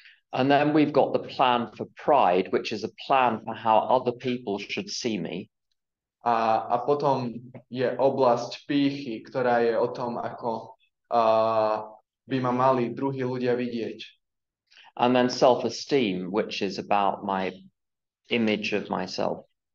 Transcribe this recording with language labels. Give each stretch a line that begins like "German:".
English: And then we've got the plan for pride, which is a plan for how other people should see me.
Slovak: A potom je oblasť pýchy, ktorá je o tom, ako by ma mali druhí ľudia vidieť.
English: And then self-esteem, which is about my image of myself.